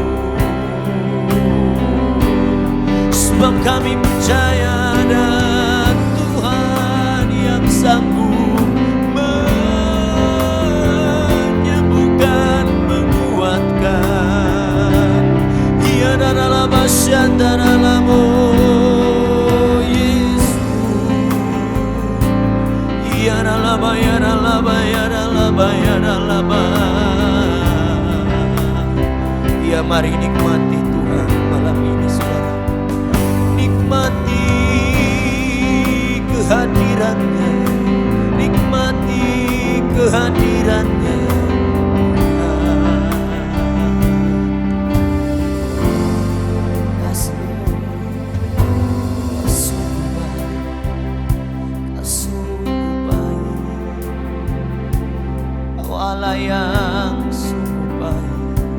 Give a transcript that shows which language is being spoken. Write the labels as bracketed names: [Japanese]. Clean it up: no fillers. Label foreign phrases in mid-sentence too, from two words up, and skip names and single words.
[Indonesian] Sebab kami percaya ada Tuhan yang sanggup menyembuhkan, menguatkan. Ia daralaba sia daralamo, Yesus. Ia daralaba ya daralaba ya daralaba ya daralaba. Ya mari nikmati Tuhan malam ini saudara. Nikmati kehadiran-Nya, nikmati kehadiran-Nya. Kau Allah yang sungguh baik.